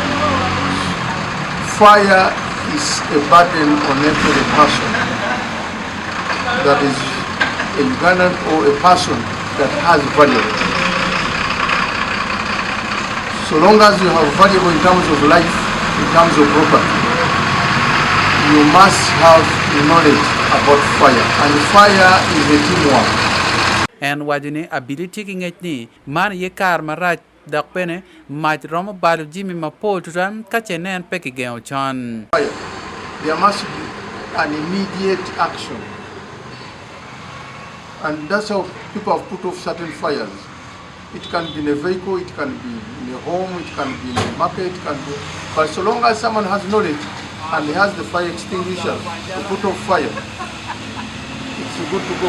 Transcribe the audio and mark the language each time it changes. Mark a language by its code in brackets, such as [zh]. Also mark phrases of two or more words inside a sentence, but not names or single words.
[en] Fire is a burden on every person that is a Ugandan or a person that has value. So long as you have value in terms of life, in terms of property, you must have knowledge about fire, and fire is a teamwork. [ach] And wajini ability kingetni man ye kar maraj dak pene maj romo balu jimi mapol tutan kachenen pekigeo chan. [en] There must be an immediate action, and that's how people have put off certain fires. It can be in a vehicle, it can be in a home, it can be in a market, it can be, but so long as someone has knowledge and he has the fire extinguisher to put off fire, it's good to go.